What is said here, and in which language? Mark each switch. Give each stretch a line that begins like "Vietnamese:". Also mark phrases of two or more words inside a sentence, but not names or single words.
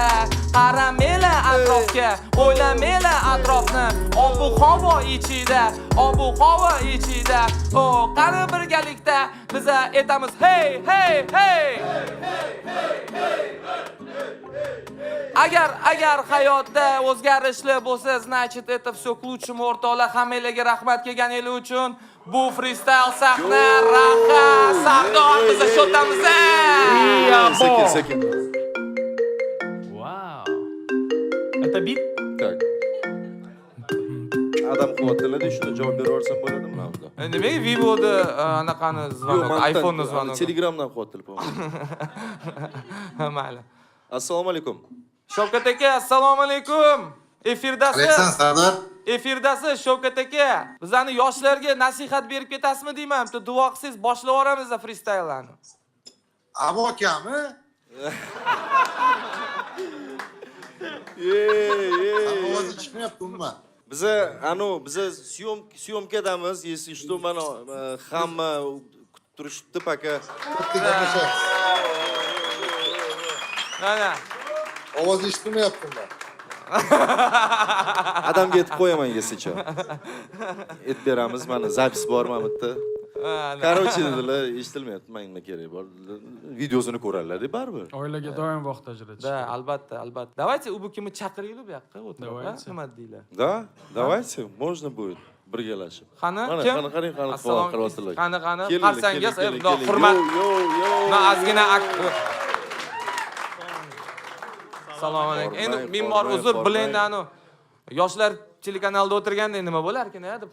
Uzbek: Qaramela atrofga, o'ylamela atrofni. Ob-havo ichida. Qani birgalikda biz aytamiz hey. Agar hayotda o'zgarishlar bo'lsa,
Russian: значит, это всё к лучшему
Uzbek: o'rtoqlar. Hammalarga rahmat kelganingiz uchun. Bu freestyle sahna raha Sardor biz shotamiz. Sekin.
Russian: Вау. Это бит? Так.
Uzbek: Adam quvvatlanadi, shuni javob beraversam bo'ladimi bunda? Nimaga Vivo'da anaqani zvonok, iPhone'ni zvonok? Telegramdan quvvatlanib. Mayli. Assalomu alaykum. Shavkat aka, assalomu alaykum. Efirdasiz. Sardor. Efirdasiz Shavkat aka. Bizlarni yoshlarga nasihat berib ketasizmi deyman. Bitta duo qilsangiz boshlab yuboramiz freestyle'larni. Abo akami? Ovozi chiqmayapti umuman. Biza syomkadamiz,
Russian: если что,
Uzbek: mana hamma kutib turishibdi paka. Mana. Ovozi eshitmayapti umuman. Adamga aytib qo'yaman, yesicha. Aytib beramiz, mana zapis bor mana bu yerda. Короче dedilar, eshitilmayapti, menga nima kerak bor. Videosini ko'radilar deb baribir. Oilaga doim vaqt ajratish. Да, albatta. Давайте u kimni chaqiraylik bu yoqqa o'tirib, nima deylar?
Russian: Да, давайте, можно будет
Uzbek: birgalashib. Qani, Mana, kim? qani Assalomu qilyaptilar. Qani, Keling, qarsangiz, keling, bundoq keling. hurmat. Yo. Na ozgina Assalomu alaykum. Endi men bor uzr bilendani. Yoshlar telekanalda o'tirganda nima bo'lar ekan deb.